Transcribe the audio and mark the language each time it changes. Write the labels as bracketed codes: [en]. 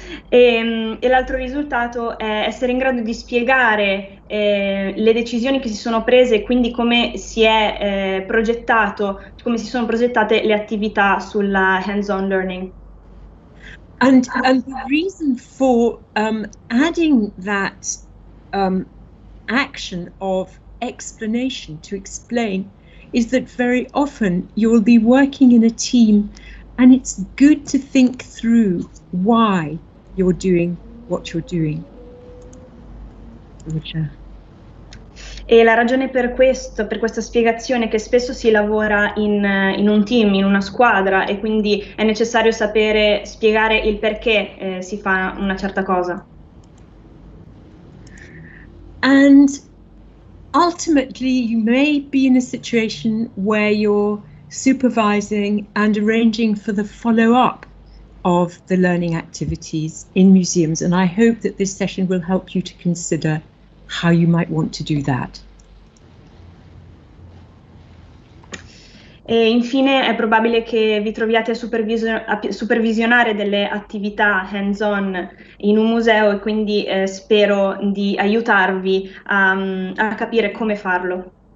[it] E l'altro risultato è essere in grado di spiegare le decisioni che si sono prese e quindi come si è come si sono progettate le attività sulla hands-on learning. [en] And the reason for adding that action of explanation, to explain, is that very often you will be working in a team, and it's good to think through why you're doing what you're doing. [it] E la ragione per questa spiegazione è che spesso si lavora in un team, in una squadra, e quindi è necessario sapere spiegare il perché si fa una certa cosa. [en] And ultimately, you may be in a situation where you're supervising and arranging for the follow-up of the learning activities in museums, and I hope that this session will help you to consider how you might want to do that. [it] E infine è probabile che vi troviate a supervisionare delle attività hands-on in un museo, e quindi spero di aiutarvi a capire come farlo.